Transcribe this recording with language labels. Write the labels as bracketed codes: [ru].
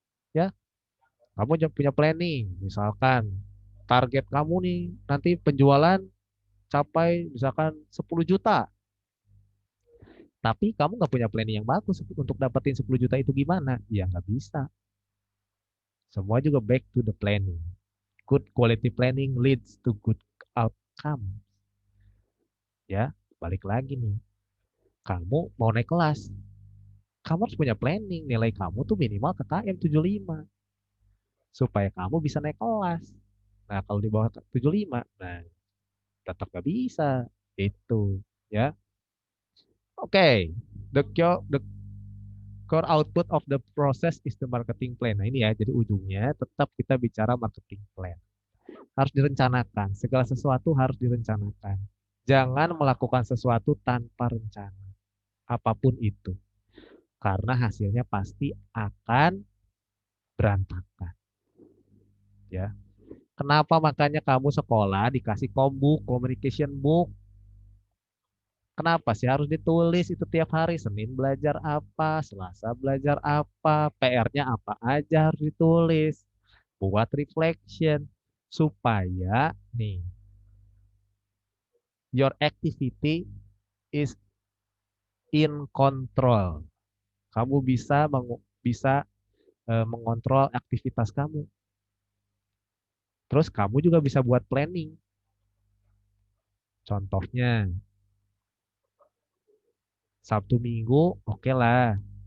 [id] Ya, kamu punya planning, misalkan target kamu nih nanti penjualan capai misalkan 10 juta. Tapi kamu nggak punya planning yang bagus untuk dapetin 10 juta itu gimana? Ya nggak bisa. Semua juga back to the planning. [en] Good quality planning leads to good outcome. [id] Ya, balik lagi nih. Kamu mau naik kelas, kamu harus punya planning. Nilai kamu tuh minimal KKM 75 supaya kamu bisa naik kelas. Nah, kalau di bawah 75, nah tetap nggak bisa. Itu, ya. [en] Oke, the core output of the process is the marketing plan. [id] Nah, ini ya, jadi ujungnya tetap kita bicara marketing plan. Harus direncanakan. Segala sesuatu harus direncanakan. Jangan melakukan sesuatu tanpa rencana. Apapun itu. Karena hasilnya pasti akan berantakan. Ya. Kenapa makanya kamu sekolah dikasih kombook, communication book? Kenapa sih harus ditulis itu tiap hari? Senin belajar apa, Selasa belajar apa, PR-nya apa aja harus ditulis. [en] Buat reflection supaya nih your activity is in control. [id] Kamu bisa mengontrol aktivitas kamu. Terus kamu juga bisa buat planning. Contohnya Sabtu Minggu, oke lah.